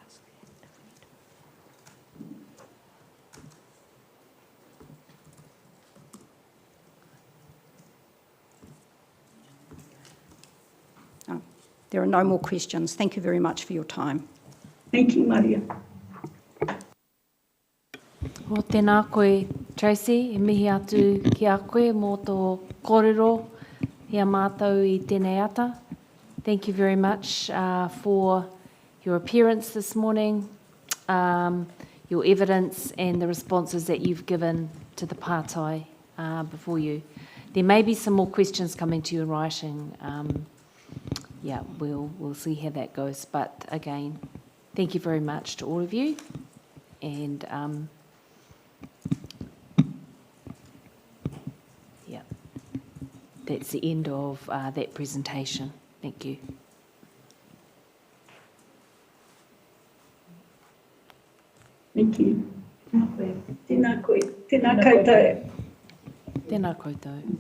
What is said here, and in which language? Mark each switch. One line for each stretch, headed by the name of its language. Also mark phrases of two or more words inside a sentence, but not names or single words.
English: There are no more questions. Thank you very much for your time. Thank you, Maria.
Māori: O tēnā koe, Tracy, e mihi atu ki a koe mō tō kōrero hea mātou i tēnei ata.
English: Thank you very much for your appearance this morning, your evidence and the responses that you've given to the pātai before you. There may be some more questions coming to you in writing. Yeah, we'll see how that goes. But again, thank you very much to all of you. And yeah, that's the end of that presentation. Thank you. Thank you.
Māori: Tēnā koe. Tēnā koutou. Tēnā koutou.